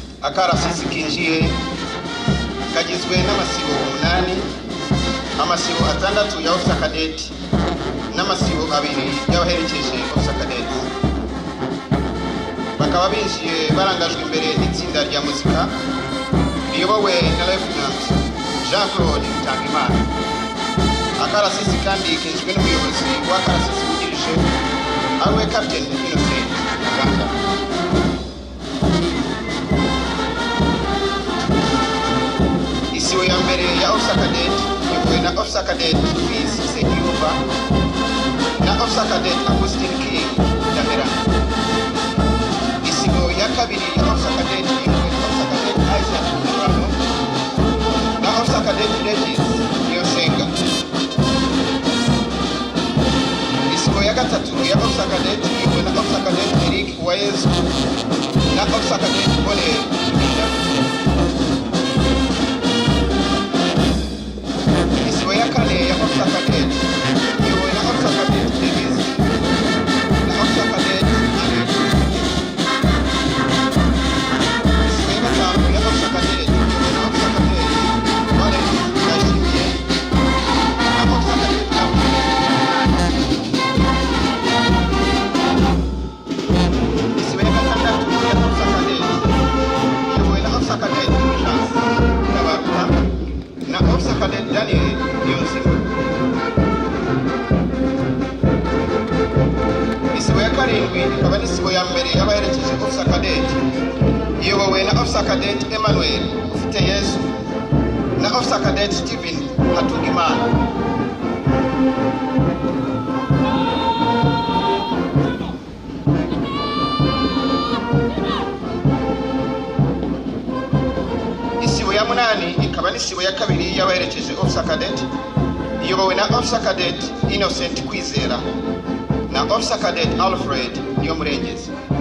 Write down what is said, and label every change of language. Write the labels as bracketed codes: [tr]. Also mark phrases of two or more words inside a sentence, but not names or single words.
[rw] akarasisi kinjiye kagizwe n'amasibo 8, amasibo 6 ya [en] officer cadet [rw] n'amasibo 2 y'abaherekeje [en] officer cadet. [rw] Bakaba binjiye barangajwe imbere n'itsinda rya muzika riyobowe na Lieutenant Jean-Claude Tangimana. Akarasisi kandi kinjwe n'umuyobozi w'akarasisi wungirije ariwe Captain Innocent Uganda. Isibo ya mbere ya [en] officer cadet [rw] iyobowe na [en] officer cadet [rw] Fils Sekiyuba na [en] officer cadet [rw] Augustine King Damera. Isibo ya kabiri ya [en] officer cadet [rw] iyobowe na [en] officer cadet [rw] Isaac Murano na [en] officer cadet [rw] Regis Yosenga. Isibo ya gatatu ya [en] officer cadet [rw] iyobowe na [en] officer cadet [rw] Eric Wayezu na [en] officer cadet [rw] Bone Minda. Isibo ya kane ya [en] officer cadet [rw] iyobowe na [en] officer cadet [rw] Davis na [en] officer cadet [rw] Alex. Isibo ya gatanu ya [en] officer cadet [rw] iyobowe na [en] officer cadet [rw] Valens Ndayishimiye na [en] officer cadet [rw] Abu. Isibo ya gatandatu ya [en] officer cadet [rw] iyobowe na [en] officer cadet [rw] Chance Kabaruta na [en] officer cadet [rw] Daniel Yonzima. Isibo ya karindwi ikaba n'isibo ya mbere y'abaherekeje [en] officer cadet [rw] iyobowe na [en] officer cadet [rw] Emmanuel Ufite Yesu na [en] officer cadet [rw] Steven Hatungimana. Isibo ya munani ikaba n'isibo ya kabiri y'abaherekeje [en] officer cadet [rw] iyobowe na [en] officer cadet [rw] Innocent Kwizera na [en] officer cadet [rw] Alfred Niyomurengezi.